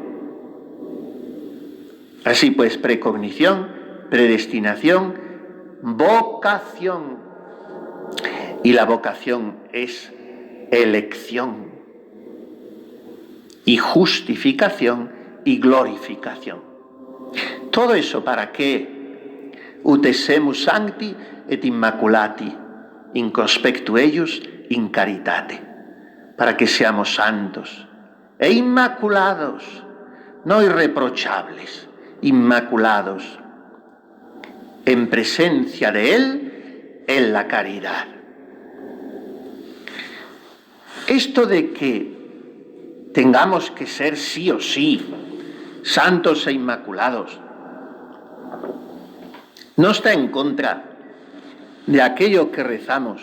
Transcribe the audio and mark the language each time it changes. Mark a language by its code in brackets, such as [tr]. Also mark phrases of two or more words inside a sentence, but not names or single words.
[es] Así pues, precognición, predestinación, vocación. Y la vocación es elección, y justificación y glorificación. Todo eso para que [la] ut semus sancti et immaculati in conspectu eius in caritate. [es] Para que seamos santos e inmaculados, no irreprochables, inmaculados, en presencia de Él, en la caridad. Esto de que tengamos que ser sí o sí santos e inmaculados, no está en contra de aquello que rezamos.